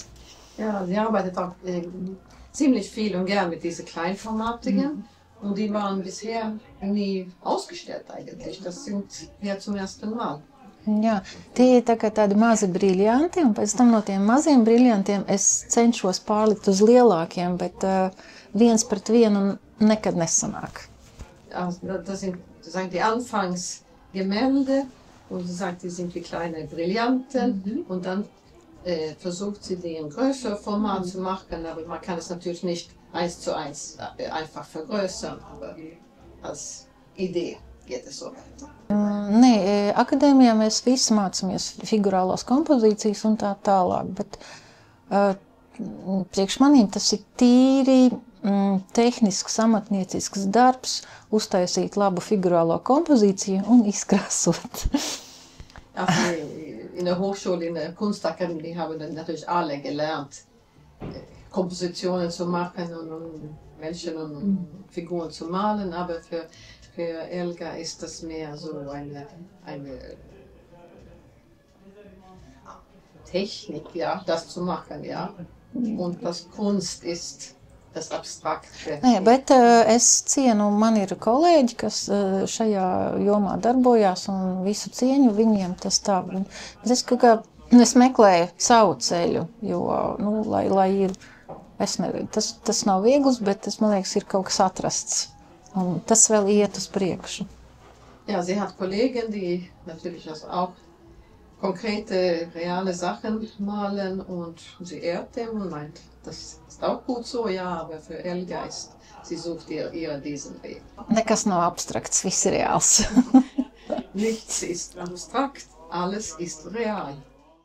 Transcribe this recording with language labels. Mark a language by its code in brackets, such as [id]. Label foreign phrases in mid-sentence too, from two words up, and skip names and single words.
[de] Ja, sie arbeitet auch ziemlich viel und gern mit diesen kleinformatigen. Und die waren bisher nie ausgestellt eigentlich. Das sind ja zum ersten Mal. [lv] Jā, tie ir tādi mazi briljanti, un pēc tam no tiem maziem briljantiem es cenšos pārlikt uz lielākiem, bet viens pret vienu nekad nesanāk. [de] Also, das sind sozusagen die Anfangsgemälde, und sie sagt, die sind wie kleine Brillanten, und dann versucht sie, die in größere Format zu machen, aber man kann es natürlich nicht 1:1 einfach vergrößern, aber als Idee geht es so weiter. [lv] Nē, akadēmijā mēs visi mācāmies figurālās kompozīcijas un tā tālāk, bet priekš manīm tas ir tīri tehnisks, amatniecisks darbs, uztaisīt labu figurālo kompozīciju un izkrāsot. [de] Also, in der Hochschule, in der Kunstakademie haben dann natürlich alle gelernt, Kompositionen zu machen und Menschen und Figuren zu malen, aber für Elga ist das mehr so eine Technik, ja, das zu machen, ja. Und das Kunst ist das Abstrakte. [lv] Nē, bet es cienu, man ir kolēģi, kas šajā jomā darbojās, un visu cieņu viņiem tas tā. Bet es meklēju savu ceļu, jo, nu, lai ir, es nezinu, tas nav viegls, bet man liekas, ir kaut kas atrasts. Un tas vēl iet uz priekšu. [de] Ja, sie hat Kollegen, die natürlich auch konkrete, reale Sachen malen, und sie ehrt dem und meint, das ist auch gut so, ja, aber für Elga sie sucht eher diesen Weg. [lv] Nekas nav abstrakts, viss ir reāls. [de] Nichts ist abstrakt, alles ist real.